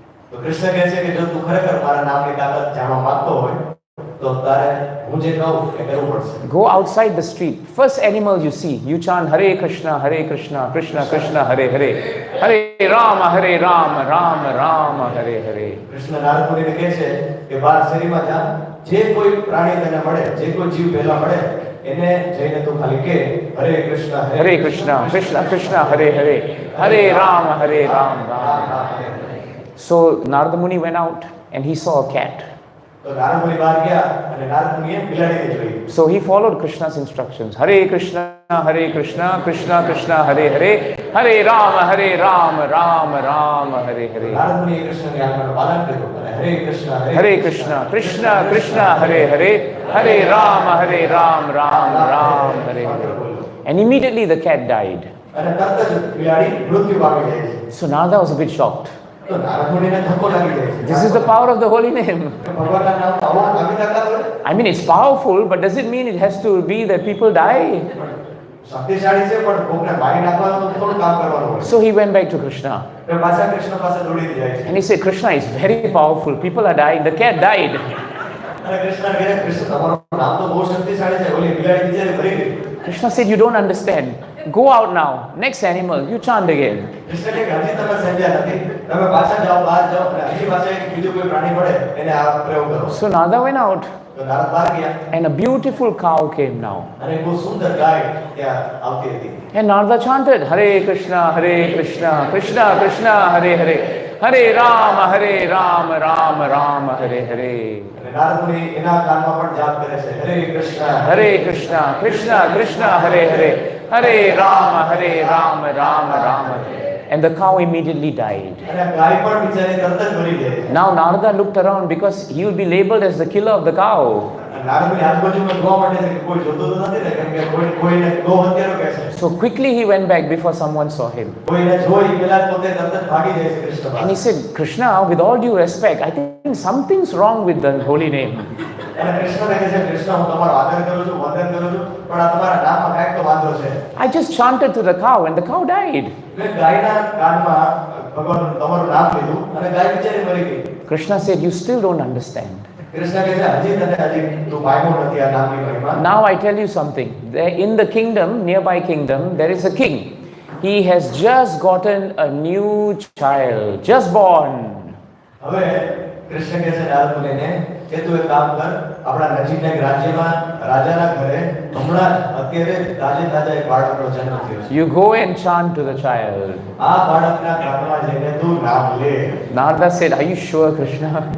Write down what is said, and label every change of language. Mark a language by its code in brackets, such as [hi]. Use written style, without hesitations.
[gu] તો કૃષ્ણ કહે છે કે જો તું ખરેખર મારા નામની તાકાત જાણવા માંગતો હોય તો તારે હું જે કહું એ કરવું પડશે. [en] Go outside the street. First animal you see, you chant Hare Krishna, Krishna Krishna, Hare Hare. [sa] Hare Rama, Rama Rama, Hare Hare. [gu] Krishna Narad મુનિને કહે છે કે બહાર શેરીમાં જા, જે કોઈ પ્રાણી તને મળે, જે કોઈ જીવ પહેલા મળે, એને જઈને તું ખાલી કે હરે Krishna [sa] Krishna Krishna, Hare Hare. Hare Rama, Rama Rama. [en] So Narada Muni went out and he saw a cat. [gu] તો નારદ મુનિ બહાર ગયા અને નારદ મુનિએ બિલાડીને જોઈ. [en] So he followed Krishna's instructions. [sa] Hare Krishna, Krishna Krishna, Hare Hare. Hare Rama, Rama Rama, Hare Hare. [gu] Narad મુનિએ કૃષ્ણની આજ્ઞાનું પાલન કર્યું અને હરે Krishna [sa] Krishna Krishna, Hare Hare. Hare Rama, Rama Hare Hare. [en] And immediately the cat died. [gu] અને તરત જ બિલાડી મૃત્યુ પામી જાય છે. [en] So Narada was a bit shocked. [gu] તો નારદ મુનિને ધક્કો લાગી જાય છે. [en] This is the power of the holy name. [gu] ભગવાનના નામમાં આવો આવી તાકાત હોય? [en] I mean, it's powerful, but does it mean it has to be that people die? [gu] શક્તિશાળી છે, પણ કોકને મારી નાખવાનું થોડું કામ કરવાનું હોય. [en] So he went back to Krishna. [gu] તો પાછા કૃષ્ણ પાસે દોડીને જાય છે. [en] And he said, Krishna is very powerful. People are dying. The cat died. [gu] અને કૃષ્ણ કહે કૃષ્ણ તમારું નામ તો બહુ શક્તિશાળી છે, ઓલી બિલાડી બિચારી મરી ગઈ. [en] Krishna said, you don't understand. Go out now. Next animal, you chant again. [gu] Krishna કહે હજી તમે સમજ્યા નથી, તમે પાછા જાઓ, બહાર જાઓ અને હજી પાછા એક બીજું કોઈ પ્રાણી મળે એને આ પ્રયોગ કરો. [en] So Narada went out. [gu] તો નારદ બહાર ગયા [en] And a beautiful cow came now. [gu] અને એક બહુ સુંદર ગાય ત્યાં આવતી હતી. [en] And Narada chanted, Hare Krishna, Krishna Krishna, Hare Hare. [sa] Hare Rama, Rama Rama, Hare Hare. [gu] અને નારદ મુનિ એના કાનમાં પણ જાપ કરે છે, હરે Krishna [sa] Krishna Krishna, Hare Hare. Hare Rama, Rama Rama. [en] And the cow immediately died. [gu] અને ગાય પણ બિચારી તરત જ મરી જાય છે. [en] Now Narada looked around because he will be labeled as the killer of the cow. [gu] Narad મુનિ આજુબાજુમાં જોવા માટે છે કે કોઈ જોતું તો નથી ને, કેમ કે કોઈને ગો હત્યારો કહે છે. [en] So quickly he went back before someone saw him. [gu] કોઈને જોઈ પેલા પોતે તરત જ ભાગી જાય છે કૃષ્ણ પાસે. [en] And he said, Krishna, with all due respect, I think something's wrong with the holy name. [gu] અને કૃષ્ણને કહે છે કૃષ્ણ હું તમારો આદર કરું છું વંદન કરું છું પણ આ તમારા નામમાં કાંઈક તો વાંધો છે. [en] I just chanted to the cow and the cow died. [gu] મેં ગાયના કાનમાં ભગવાન તમારું નામ લીધું અને ગાય બિચારી મરી ગઈ. [en] Krishna said, you still don't understand. [gu] Krishna કહે છે હજી તું પામ્યો નથી આ નામની મહિમા. [en] Now I tell you something. There in the kingdom, nearby kingdom, there is a king. He has just gotten a new child, just born. [gu] હવે કૃષ્ણ કહે છે નારદ મુનિને કે તું એક કામ કર આપણા નજીકના એક રાજ્યમાં રાજાના ઘરે હમણાં અત્યારે તાજે એક બાળકનો જન્મ થયો છે. [en] You go and chant to the child. [gu] આ બાળકના કાનમાં જઈને તું નામ લે. [en] Narada said, are you sure, Krishna?